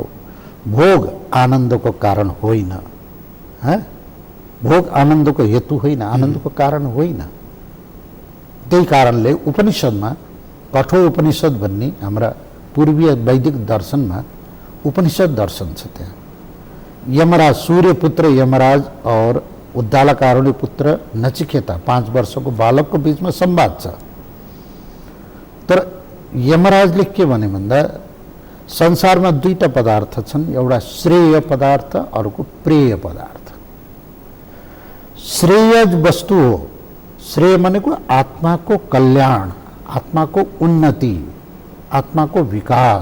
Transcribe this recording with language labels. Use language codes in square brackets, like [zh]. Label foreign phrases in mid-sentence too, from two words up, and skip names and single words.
[ne] भोग आनन्दको कारण होइन, भोग आनन्दको हेतु होइन, आनन्दको कारण होइन। त्यही कारणले उपनिषदमा कठोर उपनिषद भन्ने हाम्रा पूर्वीय वैदिक दर्शनमा उपनिषद दर्शन छ। त्यहाँ यमराज सूर्यपुत्र यमराज और उद्दालकारुण्य पुत्र नचिकेता 5 वर्षको बालकको बीचमा संवाद छ। तर यमराजले के भने भन्दा संसारमा दुईटा पदार्थ छन्, एउटा श्रेय पदार्थ, अर्को प्रेय पदार्थ। श्रेय वस्तु हो, श्रेय भनेको आत्माको कल्याण, आत्माको उन्नति, आत्माको विकास।